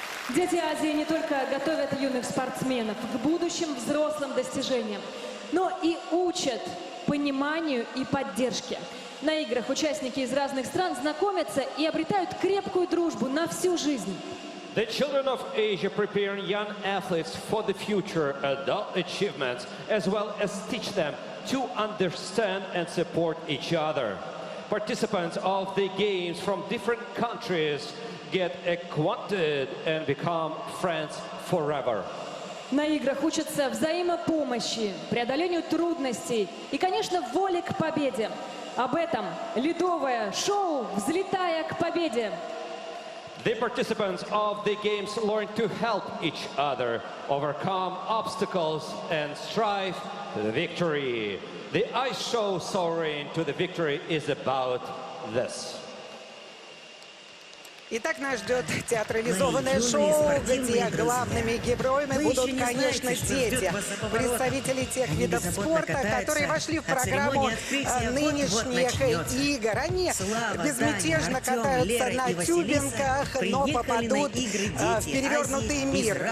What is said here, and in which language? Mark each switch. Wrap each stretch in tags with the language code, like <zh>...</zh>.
<ru>Дети Азии не только готовят юных спортсменов к будущим взрослым достижениям, но и учат пониманию и поддержке. На играх участники из разных стран знакомятся и обретают крепкую дружбу на всю жизнь.</ru> <en>The children of Asia prepare young athletes for the future adult achievements, as well as teach them to understand and support each other. Participants of the games from different countries get acquainted and become friends forever.</en> <ru>На играх учатся взаимопомощи, преодолению трудностей и, конечно, воле к победе. Об этом ледовое шоу «Взлетая к победе».</ru> <en>The participants of the games learn to help each other, overcome obstacles and strive to the victory. The ice show Soaring to the Victory is about this.</en> <ru>Итак, нас ждет театрализованное шоу, где главными героями будут, конечно, дети. Представители тех видов спорта, которые вошли в программу нынешних игр. Они безмятежно катаются на тюбинках, но попадут в перевернутый мир.</ru>